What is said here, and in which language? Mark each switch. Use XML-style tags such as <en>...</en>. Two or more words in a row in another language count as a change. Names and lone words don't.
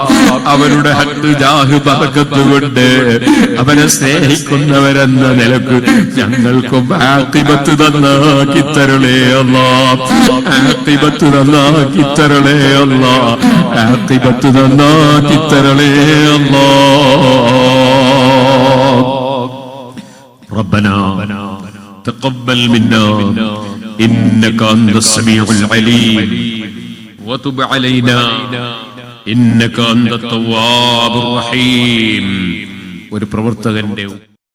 <ml>അവരുടെ ഹക്ക് ജാഹ് ബറകത്ത് കൊണ്ട് അവരെ സ്നേഹിക്കുന്നവരെന്ന നിലക്ക് ഞങ്ങൾക്കും ആഖിബത്ത് നന്നാക്കി തരണേ അല്ലാഹ്. ആഖിബത്ത് നന്നാക്കി തരണേ അല്ലാഹ്. ആഖിബത്ത് നന്നാക്കി തരണേ അല്ലാഹ്.</ml> <ar>റബ്ബനാ تقبل منا إنك أنت السميع العليم وتب علينا إنك أنت التواب الرحيم.</ar> <ml>ഒരു പ്രവർത്തകന്റെ</ml>